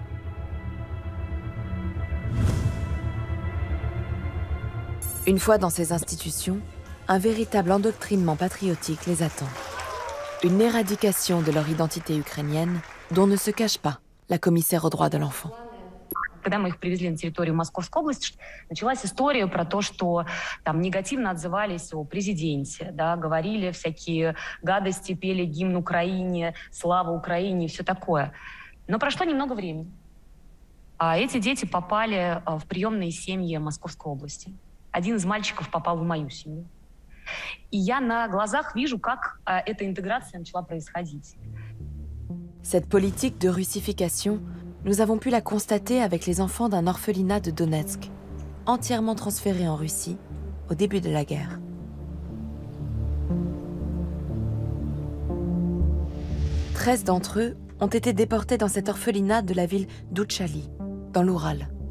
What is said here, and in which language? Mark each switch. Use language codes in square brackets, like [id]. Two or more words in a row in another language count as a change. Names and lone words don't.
[fr] Une fois dans ces institutions, un véritable endoctrinement patriotique les attend. Une éradication de leur identité ukrainienne dont ne se cache pas la commissaire aux droits de l'enfant. [ru] Когда мы их привезли на территорию Московской области, началась история про то, что там негативно отзывались о президенте, да, говорили всякие гадости, пели гимн Украине, слава Украине и все такое. Но прошло немного времени. А эти дети попали в приемные семьи Московской области. Один из мальчиков попал в мою семью. И я на глазах вижу, как эта интеграция начала происходить. [fr] Cette politique de russification, nous avons pu la constater avec les enfants d'un orphelinat de Donetsk, entièrement transférés en Russie au début de la guerre. « 13 d'entre eux ont été déportés dans cet orphelinat de la ville d'Outchali, dans l'Oural.